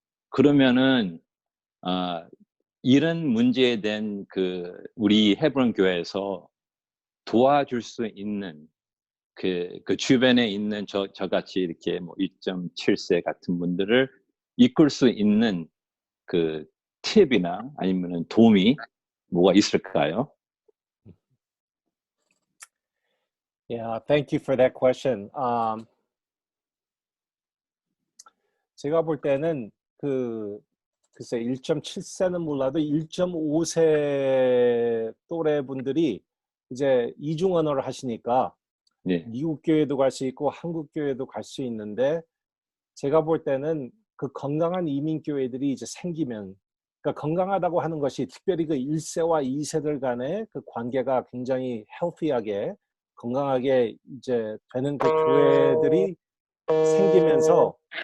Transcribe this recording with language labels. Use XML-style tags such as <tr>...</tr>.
<ko>그러면은 이런 문제에 대한 우리 헤브론 교회에서 도와줄 수 있는 그 주변에 있는 저같이 이렇게 1.7세 같은 분들을 이끌 수 있는 팁이나 아니면은 도움이 뭐가 있을까요?</ko> <en>Yeah, thank you for that question.</en> <ko>제가 볼 때는 글쎄 1.7세는 몰라도 1.5세 또래 분들이 이제 이중 언어를 하시니까 미국 교회도 갈 수 있고 한국 교회도 갈 수 있는데, 제가 볼 때는 건강한 이민 교회들이 이제 생기면, 그러니까 건강하다고 하는 것이 특별히 1세와 2세들 간의 관계가 굉장히 헬피하게 건강하게 이제 되는 교회들이 생기면서</ko>